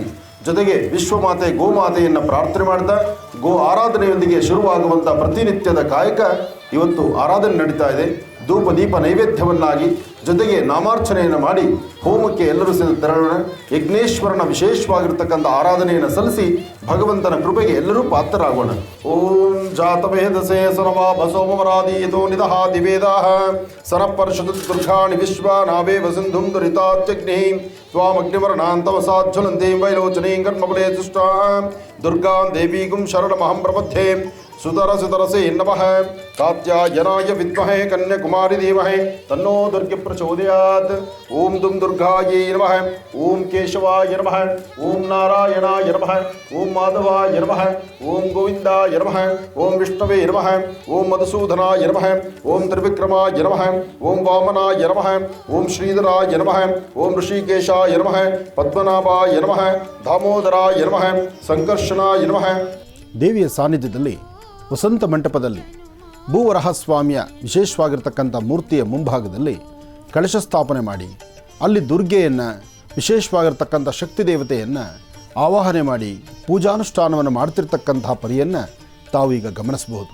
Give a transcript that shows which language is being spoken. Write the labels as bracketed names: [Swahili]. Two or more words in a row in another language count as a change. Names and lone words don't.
[Kannada] ಜೊತೆಗೆ ವಿಶ್ವಮಾತೆ ಗೋಮಾತೆಯನ್ನು ಪ್ರಾರ್ಥನೆ ಮಾಡ್ತಾ ಗೋ ಆರಾಧನೆಯೊಂದಿಗೆ ಶುರುವಾಗುವಂಥ ಪ್ರತಿನಿತ್ಯದ ಕಾಯಕ ಇವತ್ತು ಆರಾಧನೆ ನಡೀತಾ ಇದೆ. ಧೂಪ ದೀಪ ನೈವೇದ್ಯವನ್ನಾಗಿ ಜೊತೆಗೆ ನಾಮಾರ್ಚನೆಯನ್ನು ಮಾಡಿ ಹೋಮಕ್ಕೆ ಎಲ್ಲರೂ ಸೇರಿ ತೆರಳೋಣ. ಯಜ್ಞೇಶ್ವರನ ವಿಶೇಷವಾಗಿರ್ತಕ್ಕಂಥ ಆರಾಧನೆಯನ್ನು ಸಲ್ಲಿಸಿ ಭಗವಂತನ ಕೃಪೆಗೆ ಎಲ್ಲರೂ ಪಾತ್ರರಾಗೋಣ. [Sanskrit] ಓಂ ಜಾತವೇದಸೇ ಸನವಾ ಬಸೋಮರಾದೀತೋ ನಿದಹ ದಿವೇದಾಹ ಸನಪರ್ಷದು ದುರ್ಗಾಣಿ ವಿಶ್ವ ನಾವೇವ ಸಿಂಧುಂ ದುರಿತಾತ್ಯಗ್ನಿ ತ್ವಾಮಗ್ನಿವರ್ಣಾಂತಮಸಾಜ್ವಲಂತೀಂ ವೈಲೋಚನೀಂ ಕರ್ಮಬಲೇ ತುಷ್ಟಾಂ ದುರ್ಗಾಂ ದೇವೀಗುಂ ಶರಣಮಹಂ ಪ್ರಪದ್ಯೆ ಸುತರಸೆ ನಮಃ. ಕಾತ್ಯಾಯನಾಯ ವಿದ್ಮಹೇ ಕನ್ಯಾಕುಮಾರಿ ಧೀಮಹಿ ತನ್ನೋ ದುರ್ಗೆ ಪ್ರಚೋದಯಾತ್. ಓಂ ದುಂ ದುರ್ಗಾಯೈ ನಮಃ, ಓಂ ಕೇಶವಾಯ ನಮಃ, ಓಂ ನಾರಾಯಣಾಯ ನಮಃ, ಓಂ ಮಾಧವಾಯ ನಮಃ, ಓಂ ಗೋವಿಂದಾಯ ನಮಃ, ಓಂ ವಿಷ್ಣವೇ ನಮಃ, ಓಂ ಮಧುಸೂದನಾಯ ನಮಃ, ಓಂ ತ್ರಿವಿಕ್ರಮಾಯ ನಮಃ, ಓಂ ವಾಮನಾಯ ನಮಃ, ಓಂ ಶ್ರೀಧರಾಯ ನಮಃ, ಓಂ ಋಷಿಕೇಶಾಯ ನಮಃ, ಪದ್ಮನಾಭಾಯ ನಮಃ, ದಾಮೋದರಾಯ ನಮಃ, ಸಂಕರ್ಷಣಾಯ ನಮಃ. [Kannada] ದೇವಿಯ ಸಾನ್ನಿಧ್ಯದಲ್ಲಿ ವಸಂತ ಮಂಟಪದಲ್ಲಿ ಭೂವರಹಸ್ವಾಮಿಯ ವಿಶೇಷವಾಗಿರ್ತಕ್ಕಂಥ ಮೂರ್ತಿಯ ಮುಂಭಾಗದಲ್ಲಿ ಕಳಶ ಸ್ಥಾಪನೆ ಮಾಡಿ ಅಲ್ಲಿ ದುರ್ಗೆಯನ್ನು ವಿಶೇಷವಾಗಿರ್ತಕ್ಕಂಥ ಶಕ್ತಿ ದೇವತೆಯನ್ನು ಆವಾಹನೆ ಮಾಡಿ ಪೂಜಾನುಷ್ಠಾನವನ್ನು ಮಾಡ್ತಿರ್ತಕ್ಕಂತಹ ಪರಿಯನ್ನು ತಾವು ಈಗ ಗಮನಿಸಬಹುದು.